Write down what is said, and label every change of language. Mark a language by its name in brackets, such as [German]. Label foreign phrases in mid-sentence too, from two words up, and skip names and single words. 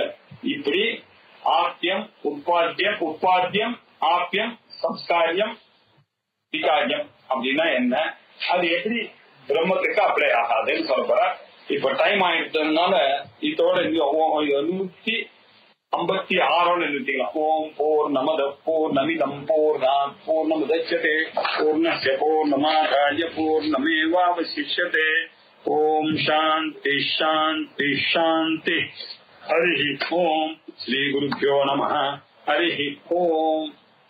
[Tamil] இப்படி [Sanskrit] आप्यम् उत्पाद्यम्, उत्पाद्यम् आप्यम् संस्कार्यम् विकार्यम् [Tamil] அப்படின்னா என்ன, அது எப்படி பிரம்மத்துக்கு அப்ளை ஆகாதுன்னு சொல்ல போற. இப்ப டைம் ஆயிட்டதுனால இதோட 156 நிறுத்திக்கலாம். [Sanskrit] ॐ पूर्णमदः पूर्णमिदं पूर्णात् पूर्णमुदच्यते पूर्णस्य पूर्णमादाय पूर्णमेवावशिष्यते. ॐ शान्तिः शान्तिः शान्तिः. हरि ॐ। श्री गुरुभ्यो नमः. हरि ॐ.